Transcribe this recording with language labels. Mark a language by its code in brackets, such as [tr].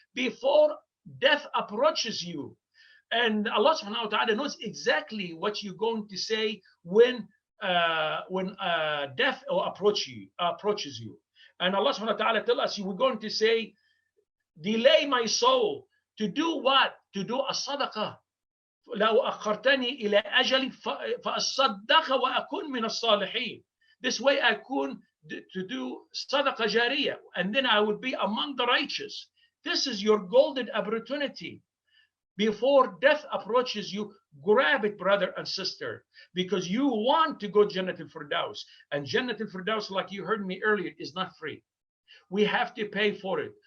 [en] Before death approaches you, and Allah subhanahu wa ta'ala knows exactly what you're going to say when death approaches you. And Allah subhanahu wa ta'ala tell us, you were going to say, delay my soul to do what? To do a sadaqah. [ar] لو أخرتني إلى أجل فأصدق وأكون من الصالحين. [en] This way I could to do sadaqah jariyah, and then I would be among the righteous. This is your golden opportunity. Before death approaches you, grab it, brother and sister, because you want to go Jannat al-Firdaus. And Jannat al-Firdaus, like you heard me earlier, is not free. We have to pay for it.